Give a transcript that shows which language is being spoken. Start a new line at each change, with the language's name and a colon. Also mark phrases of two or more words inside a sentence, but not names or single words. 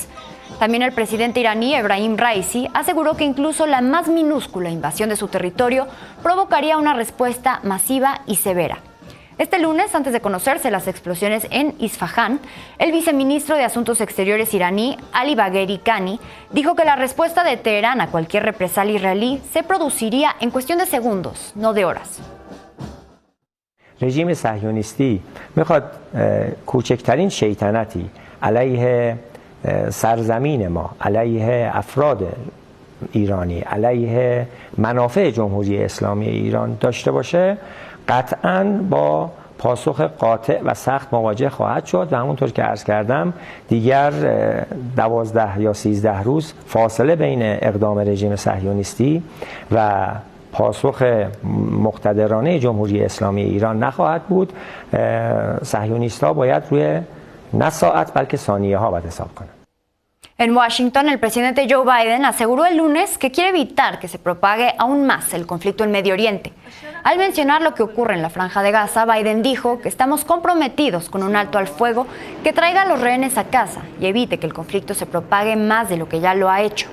Spanish: También el presidente iraní Ebrahim Raisi aseguró que incluso la más minúscula invasión de su territorio provocaría una respuesta masiva y severa. Este lunes, antes de conocerse las explosiones en Isfahán, el viceministro de Asuntos Exteriores iraní, Ali Bagheri Kani, dijo que la respuesta de Teherán a cualquier represalia israelí se produciría en cuestión de segundos, no de horas.
Persian: رژیم صهیونیستی میخواد کوچکترین شیطنتی علیه سرزمین ما، علیه افراد ایرانی، علیه منافع جمهوری اسلامی ایران داشته باشه، قطعاً با پاسخ قاطع و سخت مواجه خواهد شد و همونطور که عرض کردم دیگر 12 یا 13 روز فاصله بین اقدام رژیم صهیونیستی و پاسخ مقتدرانه جمهوری اسلامی ایران نخواهد بود. صهیونیست‌ها باید روی نه ساعت بلکه ثانیه ها باید حساب کنند.
Spanish: En Washington, el presidente Joe Biden aseguró el lunes que quiere evitar que se propague aún más el conflicto en Medio Oriente. Al mencionar lo que ocurre en la Franja de Gaza, Biden dijo que estamos comprometidos con un alto al fuego que traiga a los rehenes a casa y evite que el conflicto se propague más de lo que ya lo ha hecho.